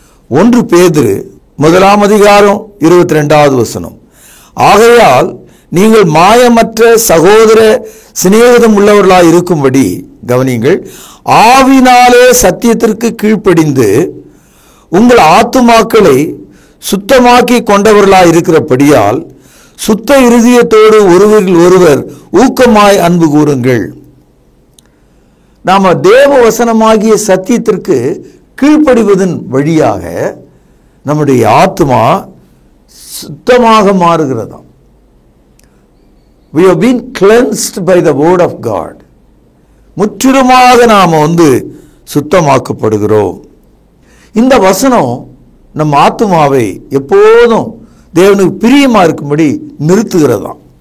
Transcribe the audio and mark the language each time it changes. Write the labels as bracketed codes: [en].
[ta] 1 பேதுரு 1:22 ஆகையால் நீங்கள் மாயமற்ற சகோதர சிநேகிதம் உள்ளவர்களாய் இருக்கும்படி கவனியுங்கள், ஆவினாலே சத்தியத்திற்கு கீழ்ப்படிந்து உங்கள் ஆத்துமாக்களை சுத்தமாக்கி கொண்டவர்களாய் இருக்கிறபடியால் சுத்த இருதயத்தோடு ஒருவரில் ஒருவர் ஊக்கமாய் அன்பு கூறுங்கள். நாம தேவ வசனமாகிய சத்தியத்திற்கு கீழ்ப்படிவதன் வழியாக நம்முடைய ஆத்மா சுத்தமாக மாறுகிறதாம். [en] We have been cleansed by the word of God. [ta] முற்றிலுமாக நாம் சுத்தமாக்கப்படுகிறோம். இந்த வசனம் நம் ஆத்துமாவை எப்போதும் தேவனுக்கு பிரியமாக இருக்கும்படி நிறுத்துகிறதாம்.